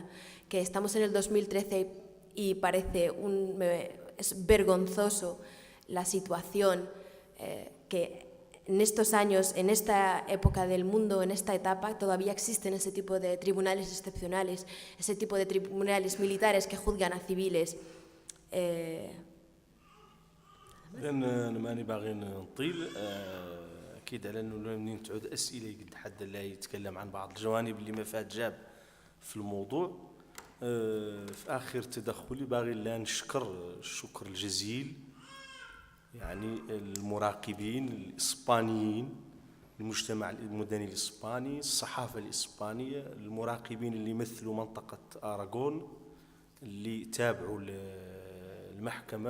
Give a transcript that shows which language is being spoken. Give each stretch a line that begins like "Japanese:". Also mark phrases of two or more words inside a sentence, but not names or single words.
Spanish: Que estamos en el 2013 y parece es vergonzoso la situación que en estos años, en esta época del mundo, en esta etapa, todavía existen ese tipo de tribunales excepcionales, ese tipo de tribunales militares que juzgan a civiles.
Arabic: أنا ماني باغي نطيل أكيد على أنه منين تعود أسئلة يقد حد لا يتكلم عن بعض الجوانب اللي ما فات جاب في الموضوع. في آخر تدخلي باغي لا نشكر الشكر الجزيل يعني المراقبين الإسبانيين، المجتمع المدني الإسباني، الصحافة الإسبانية، المراقبين اللي يمثلوا منطقة أراغون اللي تابعوا المحكمة.